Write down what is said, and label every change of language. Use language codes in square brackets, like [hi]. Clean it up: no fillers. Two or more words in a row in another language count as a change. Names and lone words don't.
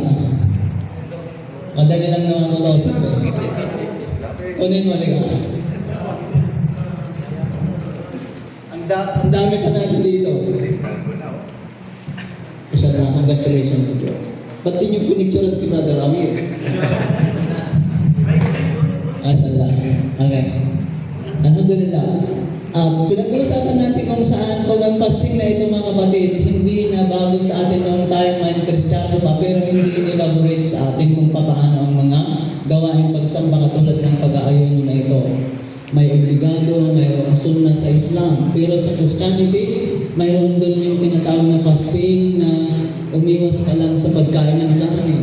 [tl] Madali lang naman ako kausap eh. Kunin mo, halika. Ang dami pa natin dito. [en] Mashallah, congratulations bro. [tl] Ba't di niyo pinicturean si Brother Amir? [ar] Mashallah. Okay. Alhamdulillah. [tl] Pinag-uusapan natin kung saan, kung ang fasting na ito, mga kapatid, hindi na bago sa atin noong tayo man Kristiyano pa, pero hindi inilaborate sa atin kung paano ang mga gawain pagsamba katulad ng pag-aayuno na ito. May obligado, mayroong sunnah sa Islam, pero sa Christianity, mayroon doon yung tinatawag na fasting na umiwas ka lang sa pagkain ng karne.